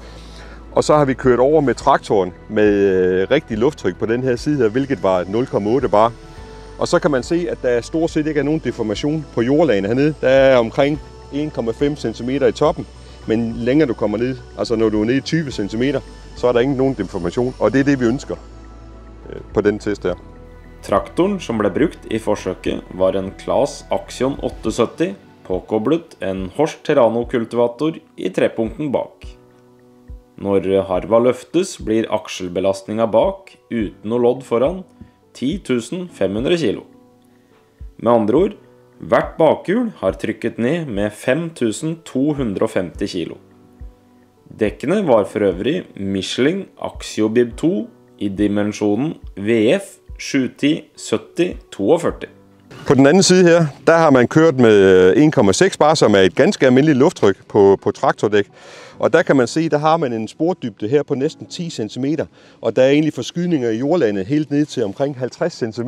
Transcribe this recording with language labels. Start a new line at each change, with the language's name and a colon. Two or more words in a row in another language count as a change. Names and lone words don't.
Danish: Og så har vi kørt over med traktoren med rigtig lufttryk på den her side her, hvilket var 0,8 bar. Og så kan man se, at der stort set ikke er nogen deformation på jordlagene hernede. Der er omkring 1,5 cm i toppen, men længere du kommer ned, altså når du er nede i 20 cm, så er der ikke nogen deformation, og det er det, vi ønsker på den test her.
Norwegian: Traktoren som ble brugt i forsøket var en Claas Axion 870, påkoblet en Horst Terrano-kultivator i trepunkten bak. Når harva løftes, blir akselbelastningen bak, uten noe lodd foran, 10.500 kilo. Med andre ord, hvert bakhjul har trykket ned med 5.250 kilo. Dekkene var for øvrig Michelin Axiobib 2 i dimensjonen VF 710-70-42.
Danish: På den anden side her, der har man kørt med 1,6 bar, som er et ganske almindeligt lufttryk på traktordæk. Og der kan man se, der har man en spordybde her på næsten 10 cm, og der er egentlig forskydninger i jordlandet helt ned til omkring 50 cm.